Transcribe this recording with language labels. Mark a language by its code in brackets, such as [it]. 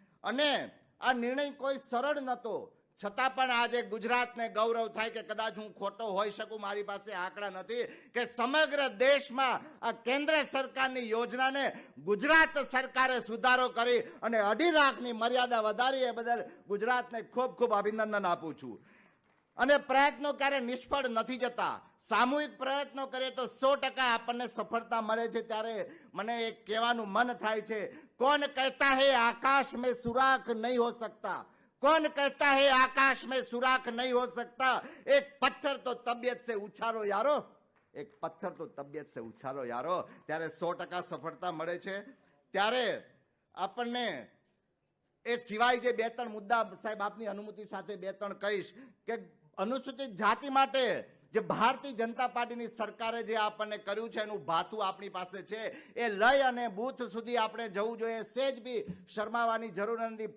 [gu] અને આ નિર્ણય કોઈ સરળ નહોતો, છતાં પણ આજે ગુજરાતને ગૌરવ થાય કે કદાચ હું ખોટો હોઈ શકું, મારી પાસે આંકડા નથી, કે સમગ્ર દેશમાં આ કેન્દ્ર સરકારની યોજનાને ગુજરાત સરકારે સુધારો કરી અને 2.5 લાખની મર્યાદા વધારી. એ બદલ ગુજરાતને ખૂબ ખૂબ અભિનંદન આપું છું. અને પ્રયત્નો ક્યારે નિષ્ફળ નથી જતા. સામૂહિક પ્રયત્નો કરીએ તો 100% આપણને સફળતા મળે છે. ત્યારે મને એક કહેવાનું મન થાય છે, [hi] કોણ કહેતા હે આકાશ में सुराख नहीं हो सकता, कौन कहता है आकाश में सुराख नहीं हो सकता, एक पत्थर तो तबियत से उछालो यारो, एक पत्थर तो तबियत से उछालो यारो. [gu] ત્યારે 100% સફળતા મળે છે. ત્યારે આપણને એ સિવાય જે 2-3 મુદ્દા સાહેબ આપની અનુમતિ સાથે 2-3 કહીશ કે અનુસૂચિત જાતિ માટે જે ભારતીય જનતા પાર્ટીની સરકારે જે આપણને કર્યું છે એનું ભાથું આપણી પાસે છે. એ લઈ અને બૂથ સુધી આપણે જવું જોઈએ. સેજ બી શરમાવાની જરૂર નથી.